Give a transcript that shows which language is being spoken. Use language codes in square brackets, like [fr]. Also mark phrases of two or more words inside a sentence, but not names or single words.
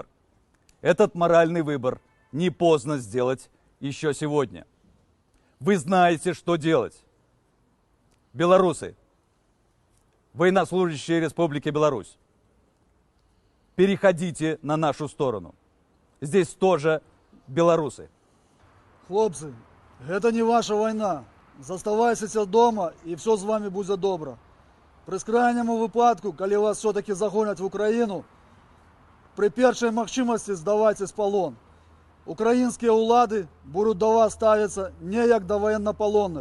[ru] Этот моральный выбор не поздно сделать еще сегодня. Вы знаете, что делать. Белорусы, военнослужащие Республики Беларусь, переходите на нашу сторону. Здесь тоже белорусы. [uk] Хлопці, це не ваша війна. Заставайтеся вдома і все з вами буде добре. При крайньому випадку, коли вас все-таки загонять в Україну, при першій можливості здавайтесь в полон. Українські влади будуть до вас ставитися не як до воєннополонних.